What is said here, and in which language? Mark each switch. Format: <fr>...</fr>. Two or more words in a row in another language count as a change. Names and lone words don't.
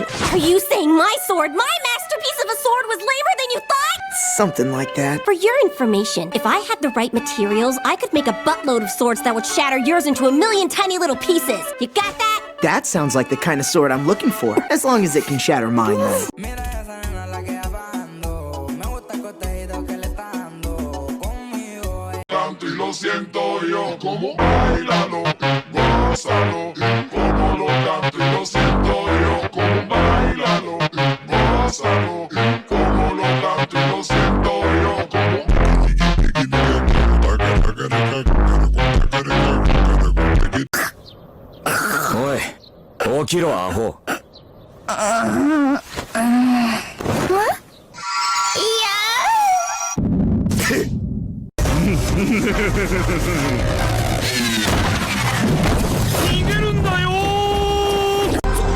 <en>Are you saying my sword, my masterpiece of a sword, was lamer than you thought? Something like that. For your information, if I had the right materials, I could make a buttload of swords that would shatter yours into a million tiny little pieces. You got that? That sounds like the kind of sword I'm looking for. As long as it can shatter mine, though.</en> <es>Y lo siento yo, como bailalo, gózalo, como lo canto y lo siento yo, como bailalo, gózalo, como lo canto y lo siento yo, como... Oye,</es> <ja>起きろ、アホ。逃げるんだよー。</ja>